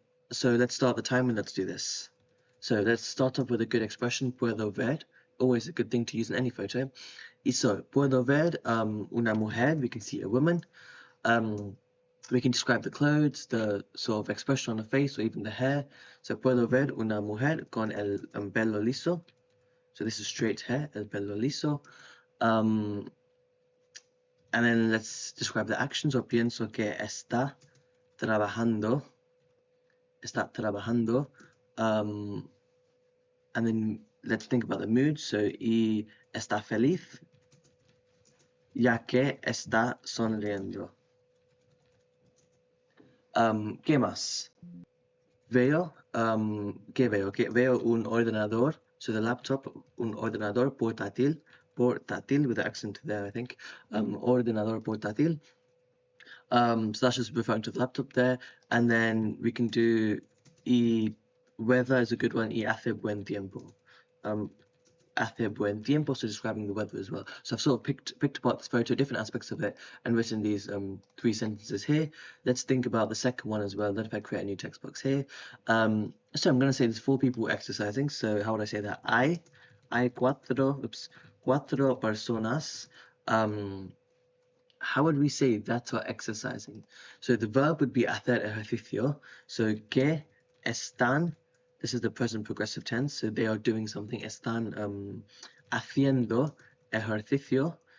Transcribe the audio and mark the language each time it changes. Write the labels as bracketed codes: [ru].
[en] So let's start the time and let's do this. So let's start off with a good expression, [es] puedo ver, [en] always a good thing to use in any photo. Y so, [es] puedo ver una mujer, [en] we can see a woman. We can describe the clothes, the sort of expression on the face, or even the hair. [es] So, puedo ver una mujer con el pelo liso. [en] So this is straight hair, [es] el pelo liso. [en] And then let's describe the actions. [es] So, pienso que está trabajando. Está trabajando. [en] And then let's think about the mood. [es] So, y está feliz, ya que está sonriendo. ¿Qué más? Veo, ¿qué veo? Veo un ordenador, [en] so the laptop, [es] un ordenador portátil [en] with the accent there, I think. [es] Ordenador portátil. [en] So that's just referring to the laptop there. And then we can do y weather is a good one, [es] y hace buen tiempo. Hace buen tiempo, [en] so describing the weather as well. So I've sort of picked apart this photo, different aspects of it, and written these 3 sentences here. Let's think about the second one as well. Then if I create a new text box here. So I'm going to say there's 4 people exercising. So how would I say that? [es] Hay cuatro personas. [en] How would we say that are exercising? So the verb would be [es] hacer ejercicio. [en] So [es] que están. [en] This is the present progressive tense, so they are doing something. [es] Están haciendo ejercicio.